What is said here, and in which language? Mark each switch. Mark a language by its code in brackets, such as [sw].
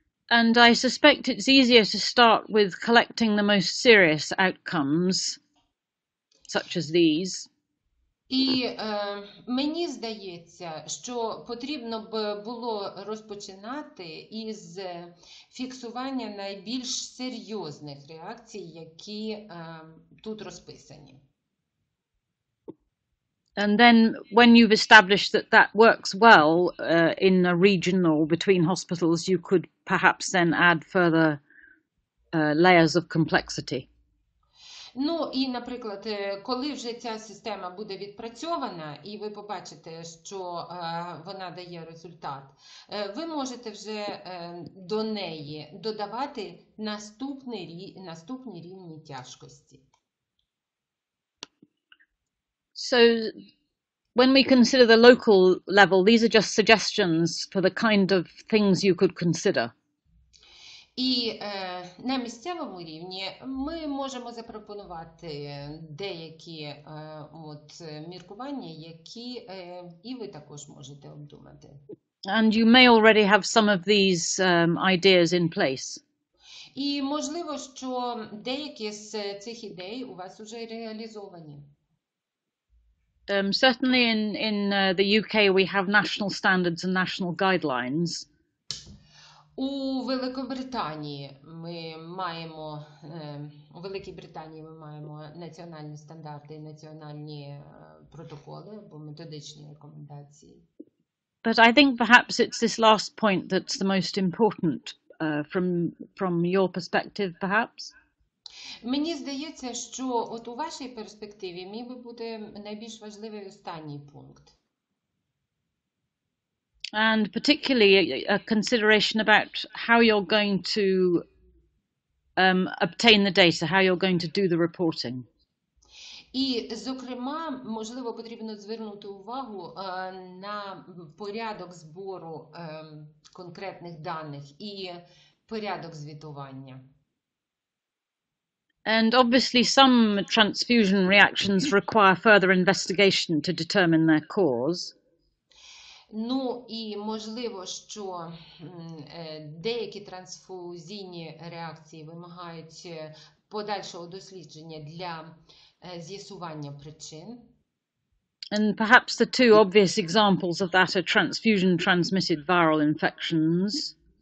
[en] And I suspect it's easier to start with collecting the most serious outcomes, such as these. [uk] І мені здається, що потрібно б було розпочинати із фіксування найбільш серйозних реакцій, які тут розписані. [en] And then when you've established that that works well in a region or between hospitals, you could perhaps then add further layers of complexity. [uk] Ну і, наприклад, коли вже ця система буде відпрацьована і ви побачите, що вона дає результат, ви можете вже до неї додавати наступні рівні тяжкості. [en] So when we consider the local level, these are just suggestions for the kind of things you could consider. [uk] І на місцевому рівні ми можемо запропонувати деякі міркування, які і ви також можете обдумати. [en] And you may already have some of these ideas in place. [uk] І можливо, що деякі з цих ідей у вас вже реалізовані. [en] Certainly in the UK we have national standards and national guidelines. [uk] У Великобританії ми маємо у Великій Британії ми маємо національні стандарти і національні протоколи або методичні рекомендації. [en] But I think perhaps it's this last point that's the most important from your perspective, perhaps. [uk] Мені здається, що от у вашій перспективі міг би бути найбільш важливий останній пункт. [en] And particularly a consideration about how you're going to obtain the data, how you're going to do the reporting. [uk] І, зокрема, можливо, потрібно звернути увагу на порядок збору конкретних даних і порядок звітування. [en] And obviously some transfusion reactions require further investigation to determine their cause. [uk] Ну і можливо, що деякі трансфузійні реакції вимагають подальшого дослідження для з'ясування причин. [en] And perhaps the two obvious examples of that are transfusion-transmitted viral infections.